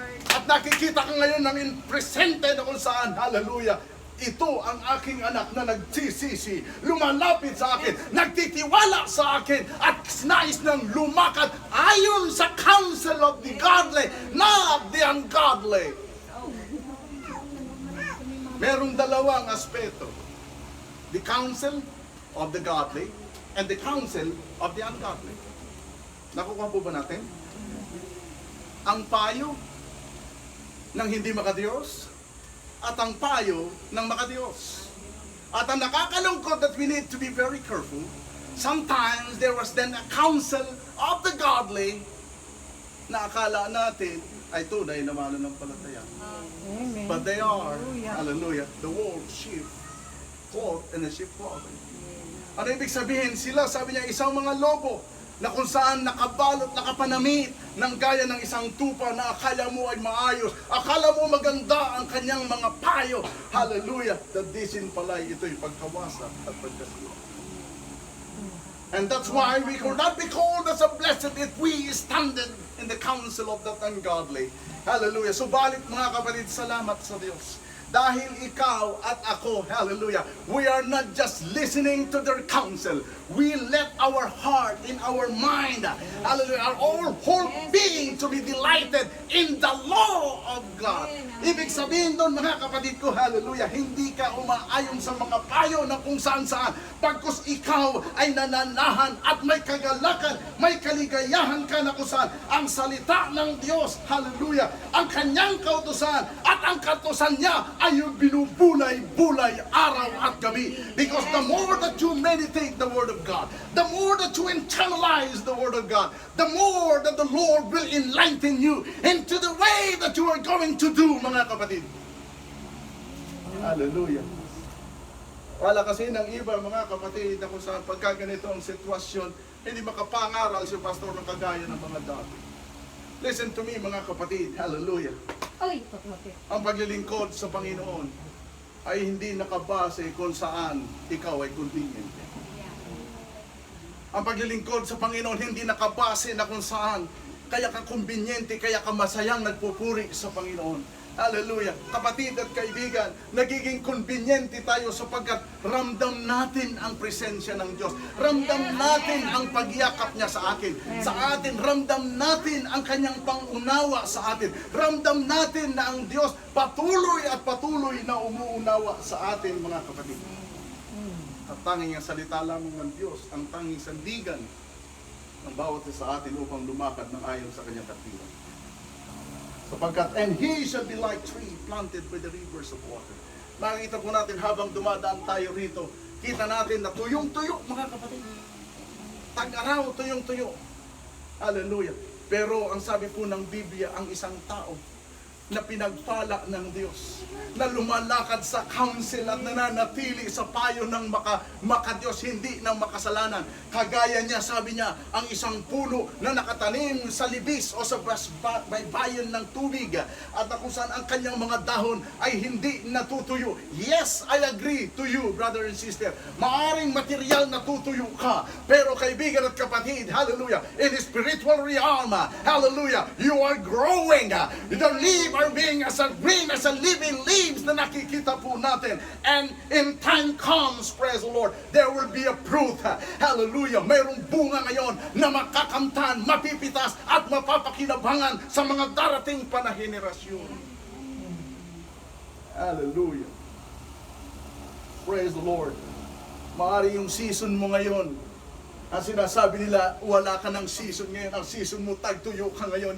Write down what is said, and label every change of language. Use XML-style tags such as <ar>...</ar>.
<tl>At nakikita ka ngayon ng presente na kung saan, hallelujah, ito ang aking anak na nagsisisi, lumalapit sa akin, nagtitiwala sa akin, at nais ng lumakad ayon sa</tl> <en>counsel of the godly, not the ungodly.</en> <tl>Merong dalawang aspeto.</tl> <en>The counsel of the godly and the counsel of the ungodly.</en> <tl>Nakukuha po ba natin? Ang payo ng hindi makadiyos at ang payo ng makadiyos. At ang nakakalungkot</tl> <en>that we need to be very careful, sometimes there was then a counsel of the godly</en> <tl>na akala natin ay tunay na mananampalataya.</tl> <en>But they are, hallelujah, the wolf sheep caught in a sheep clothing.</en> <tl>Ano ibig sabihin? Sila, sabi niya, isang mga lobo na kung saan nakabalot, nakapanamit ng gaya ng isang tupa na akala mo ay maayos, akala mo maganda ang kanyang mga payo. Hallelujah! The disin pala'y ito'y pagkawasa at pagkasila.</tl> <en>And that's why we could not be called as a blessed if we standed in the counsel of that ungodly. Hallelujah!</en> <tl>Subalit mga kapatid, salamat sa Diyos. Dahil ikaw at ako, hallelujah,</tl> <en>we are not just listening to their counsel. We let our heart, in our mind, hallelujah, our whole being to be delighted in the law of God.</en> <tl>Ibig sabihin doon, mga kapatid ko, hallelujah, hindi ka umaayon sa mga payo na kung saan-saan. Pagkus ikaw ay nananahan at may kagalakan, may kaligayahan ka na kung saan ang salita ng Diyos, hallelujah, ang kanyang kautusan at ang kautusan niya ay yung binubulay-bulay araw at gabi.</tl> <en>Because the more that you meditate the Word of God, the more that you internalize the Word of God, the more that the Lord will enlighten you into the way that you are going to do, mga kapatid. Hallelujah.</en> <tl>Wala kasi ng iba, mga kapatid, na kung saan pagka ganito ang sitwasyon, hindi makapangaral si pastor ng kagaya ng mga dati.</tl> <en>Listen to me,</en> <tl>mga kapatid. Hallelujah. Ang paglilingkod sa Panginoon ay hindi nakabase kung saan ikaw ay convenient. Ang paglilingkod sa Panginoon hindi nakabase na kung saan kaya ka kumbinyente, kaya ka masayang nagpupuri sa Panginoon. Hallelujah. Kapatid at kaibigan, nagiging conveniente tayo sapagkat ramdam natin ang presensya ng Diyos. Ramdam natin ang pagyakap niya sa akin. Sa atin, ramdam natin ang kanyang pangunawa sa atin. Ramdam natin na ang Diyos patuloy at patuloy na umuunawa sa atin, mga kapatid. At tanging ang salita lamang ng Diyos, ang tanging sandigan ng bawat isa sa atin upang lumakad ng ayon sa kanyang katwiran.</tl> <en>Sapagkat, and he shall be like tree planted by the rivers of water.</en> <tl>Nakikita po natin habang dumadaan tayo rito, kita natin na tuyong-tuyo, mga kapatid. Tag-araw, tuyong-tuyo. Hallelujah. Pero ang sabi po ng Biblia, ang isang tao na pinagpala ng Diyos, na lumalakad sa counsel at nananatili sa payo ng maka-Diyos, hindi ng makasalanan. Kagaya niya, sabi niya, ang isang puno na nakatanim sa libis o sa baybayin ng tubig, at kung saan ang kanyang mga dahon ay hindi natutuyo.</tl> <en>Yes, I agree to you, brother and sister.</en> <tl>Maaring material natutuyo ka, pero kaibigan at kapatid,</tl> <en>hallelujah, in the spiritual realm, hallelujah, you are growing. The leaves are being as a green as a living leaves</en> <tl>na nakikita po natin.</tl> <en>And in time comes, praise the Lord, there will be a fruit. Hallelujah.</en> <tl>Mayroong bunga ngayon na makakamtan, mapipitas at mapapakinabangan sa mga darating panahenerasyon. Hallelujah.</tl> <en>Praise the Lord.</en> <tl>Maari yung season mo ngayon, ang sinasabi nila, wala ka ng season ngayon. Ang season mo, tagtuyo ka ngayon.</tl>